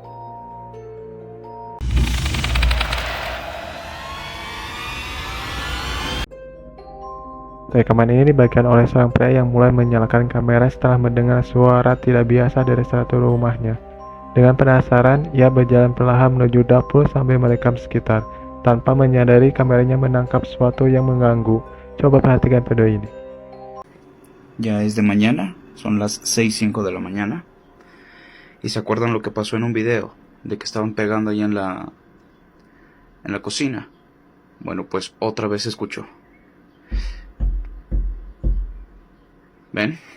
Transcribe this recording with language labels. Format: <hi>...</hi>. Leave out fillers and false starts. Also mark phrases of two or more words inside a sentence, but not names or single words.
<id>Rekaman ini dibagikan oleh seorang pria yang mulai menyalakan kamera setelah mendengar suara tidak biasa dari satu rumahnya. Dengan penasaran, ia berjalan perlahan menuju dapur sambil merekam sekitar, tanpa menyadari kameranya menangkap sesuatu yang mengganggu. Coba perhatikan video ini.</id> <es>Ya es de mañana, son las 6:05 de la mañana. ¿Y se acuerdan lo que pasó en un video? De que estaban pegando ahí en la cocina. Bueno, pues otra vez se escuchó. ¿Ven?</es>